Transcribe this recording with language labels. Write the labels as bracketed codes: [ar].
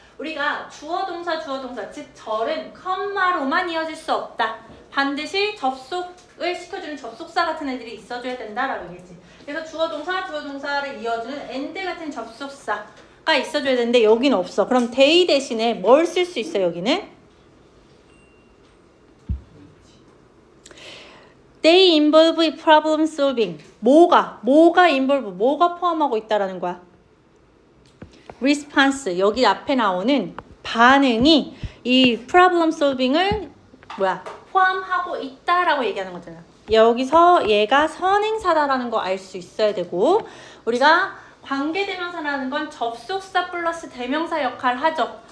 [ko] 우리가 주어 동사 즉 절은 컴마로만 이어질 수 없다. 반드시 접속을 시켜주는 접속사 같은 애들이 있어줘야 된다라고 얘기했지. 그래서 주어 동사를 이어주는 and 같은 접속사가 있어줘야 되는데 여기는 없어. 그럼 they 대신에 뭘 쓸 수 있어? 여기는 [en] they involve problem solving. [ko] 뭐가 involve, 뭐가 포함하고 있다라는 거야? [en] response. [ko] 여기 앞에 나오는 반응이 이 problem solving을 포함하고 있다라고 얘기하는 거잖아. 여기서 얘가 선행사다라는 거 알 수 있어야 되고 우리가 관계대명사라는 건 접속사 플러스 대명사 역할을 하죠.